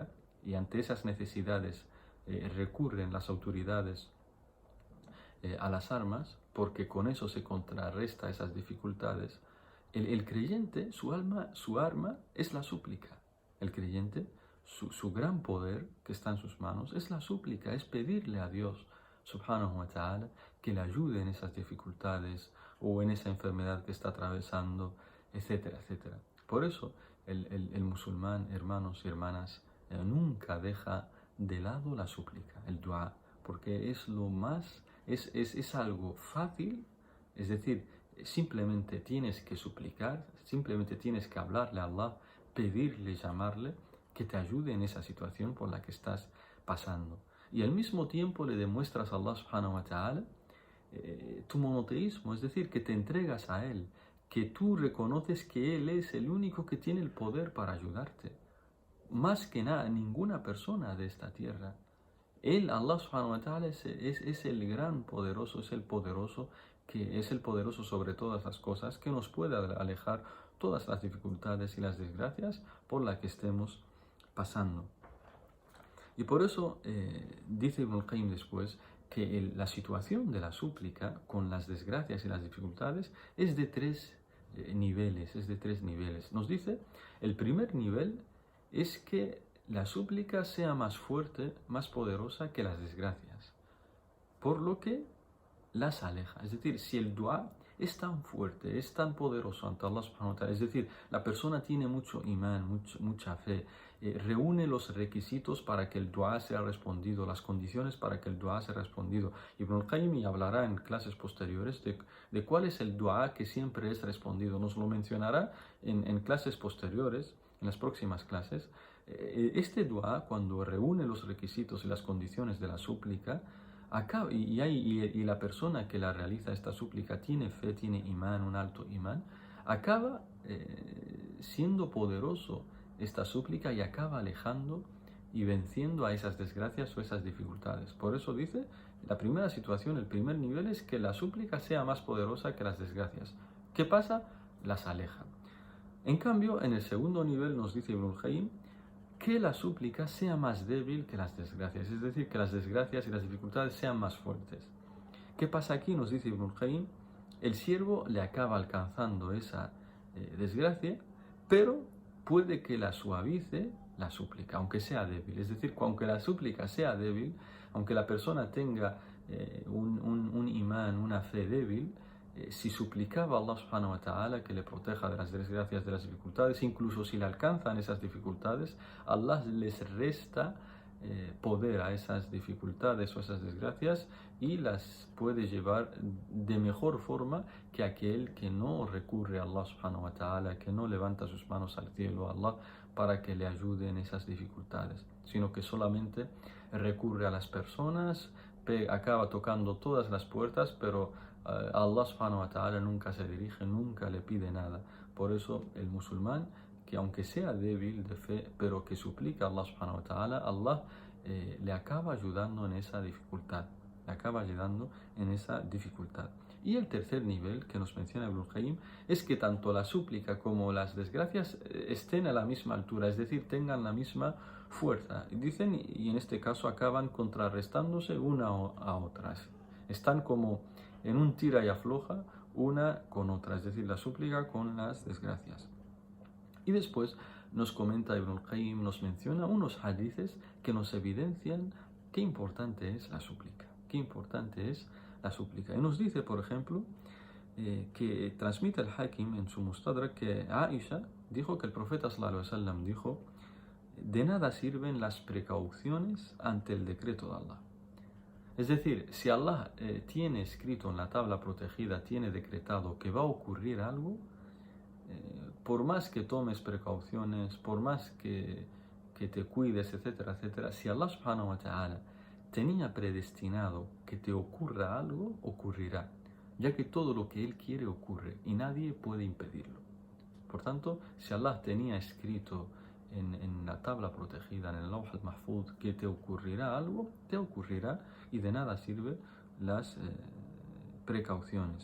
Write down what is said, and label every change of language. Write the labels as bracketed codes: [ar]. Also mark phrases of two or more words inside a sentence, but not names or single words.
[es] Y ante esas necesidades recurren las autoridades a las armas, porque con eso se contrarresta esas dificultades. El creyente, su arma es la súplica. El creyente, su gran poder que está en sus manos es la súplica, es pedirle a Dios [ar] سبحانه وتعالى [es] que le ayude en esas dificultades o en esa enfermedad que está atravesando, etcétera, etcétera. Por eso el musulmán, hermanos y hermanas, nunca deja de lado la súplica, el dua, porque es lo más, es algo fácil, es decir, simplemente tienes que suplicar, simplemente tienes que hablarle a Allah, pedirle, llamarle, que te ayude en esa situación por la que estás pasando. Y al mismo tiempo le demuestras a Allah [ar] سبحانه وتعالى [es] tu monoteísmo, es decir, que te entregas a Él, que tú reconoces que Él es el único que tiene el poder para ayudarte. Más que nada, ninguna persona de esta tierra. Él, [ar] الله سبحانه وتعالى, [es] es el gran poderoso, es el poderoso sobre todas las cosas, que nos puede alejar todas las dificultades y las desgracias por las que estemos pasando. Y por eso dice Ibn al-Qayyim después que la situación de la súplica con las desgracias y las dificultades es de tres niveles, Nos dice, el primer nivel es que la súplica sea más fuerte, más poderosa que las desgracias, por lo que las aleja. Es decir, si el dua es tan fuerte, es tan poderoso ante Allah [ar] سبحانه وتعالى, [es] es decir, la persona tiene mucho imán, mucha fe, reúne los requisitos para que el dua sea respondido, las condiciones para que el dua sea respondido. Ibn al-Qayyim hablará en clases posteriores de cuál es el dua que siempre es respondido. Nos lo mencionará en clases posteriores, en las próximas clases. Este dua, cuando reúne los requisitos y las condiciones de la súplica, y la persona que la realiza esta súplica tiene fe, tiene imán, un alto imán, acaba siendo poderoso esta súplica y acaba alejando y venciendo a esas desgracias o esas dificultades. Por eso dice, la primera situación, el primer nivel es que la súplica sea más poderosa que las desgracias. ¿Qué pasa? Las aleja. En cambio, en el segundo nivel nos dice Ibn al-Qayyim que la súplica sea más débil que las desgracias, es decir, que las desgracias y las dificultades sean más fuertes. ¿Qué pasa aquí? Nos dice Ibn al-Qayyim, el siervo le acaba alcanzando esa desgracia, pero puede que la suavice la súplica, aunque sea débil. Es decir, aunque la súplica sea débil, aunque la persona tenga un imán, una fe débil, si suplicaba a Allah [ar] سبحانه وتعالى [es] que le proteja de las desgracias, de las dificultades, incluso si le alcanzan esas dificultades, Allah les resta poder a esas dificultades o esas desgracias y las puede llevar de mejor forma que aquel que no recurre a Allah [ar] سبحانه وتعالى, [es] que no levanta sus manos al cielo a Allah para que le ayude en esas dificultades, sino que solamente recurre a las personas, acaba tocando todas las puertas, pero Allah [ar] سبحانه وتعالى [es] nunca se dirige, nunca le pide nada. Por eso el musulmán, que aunque sea débil de fe, pero que suplica a Allah [ar] سبحانه وتعالى, [es] Allah le acaba ayudando en esa dificultad. Y el tercer nivel que nos menciona Ibn al-Qayyim es que tanto la súplica como las desgracias estén a la misma altura, es decir, tengan la misma fuerza. Dicen, y en este caso acaban contrarrestándose una a otras. Están como en un tira y afloja una con otra, es decir, la súplica con las desgracias. Y después nos comenta Ibn al-Qayyim, nos menciona unos hadices que nos evidencian qué importante es la súplica. Y nos dice, por ejemplo, que transmite el Hakim en su Mustadrak que Aisha dijo que el profeta [ar] صلى الله عليه وسلم [es] dijo: de nada sirven las precauciones ante el decreto de Allah. Es decir, si Allah tiene escrito en la tabla protegida, tiene decretado que va a ocurrir algo, por más que tomes precauciones, por más que te cuides, etcétera, etcétera, si Allah [ar] سبحانه وتعالى [es] tenía predestinado que te ocurra algo, ocurrirá, ya que todo lo que Él quiere ocurre y nadie puede impedirlo. Por tanto, si Allah tenía escrito en la tabla protegida, en el [ar] اللوح المحفوظ, [es] que te ocurrirá algo, te ocurrirá, y de nada sirven las precauciones.